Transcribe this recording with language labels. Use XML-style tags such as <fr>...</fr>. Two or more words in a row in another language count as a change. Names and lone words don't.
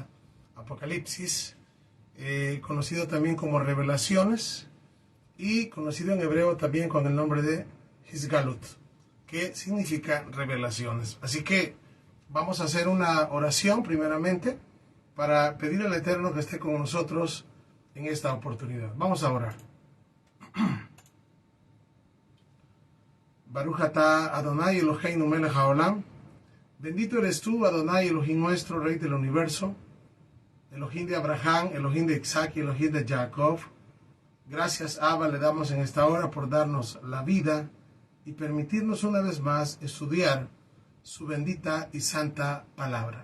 <es>Apocalipsis, conocido también como Revelaciones y conocido en hebreo también con el nombre de Hisgalut, que significa revelaciones. Así que vamos a hacer una oración primeramente para pedir al Eterno que esté con nosotros en esta oportunidad. Vamos a orar.</es> <he>ברוך אתה אדוני אלוהינו מלך העולם.</he> <es>Bendito eres tú, Adonai Elohim nuestro, Rey del universo, Elohim de Abraham, Elohim de Isaac y Elohim de Jacob. Gracias, Abba, le damos en esta hora por darnos la vida y permitirnos una vez más estudiar su bendita y santa palabra.</es>